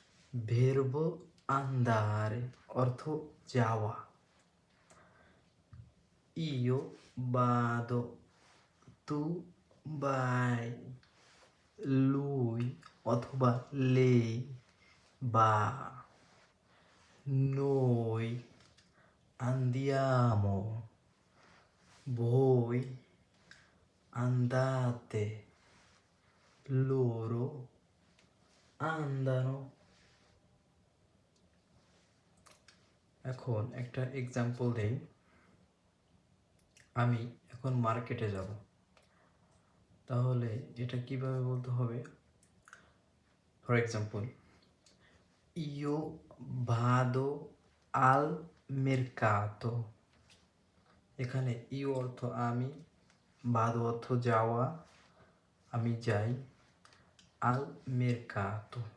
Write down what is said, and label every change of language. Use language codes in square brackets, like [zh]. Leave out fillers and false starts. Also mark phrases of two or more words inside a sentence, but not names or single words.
[it] verbo andare [bn] অর্থ যাওয়া। [it] Io vado, tu vai, lui অথবা lei va, noi andiamo, voi andate, loro andano। [bn] এখন একটা এক্সাম্পল দেই। আমি এখন মার্কেটে যাব, তাহলে এটা কিভাবে বলতে হবে? [en] for example, [it] io vado al mercato। [bn] এখানে ইউ অর্থ আমি, ভাদো অর্থ যাওয়া, আমি যাই, [it] al mercato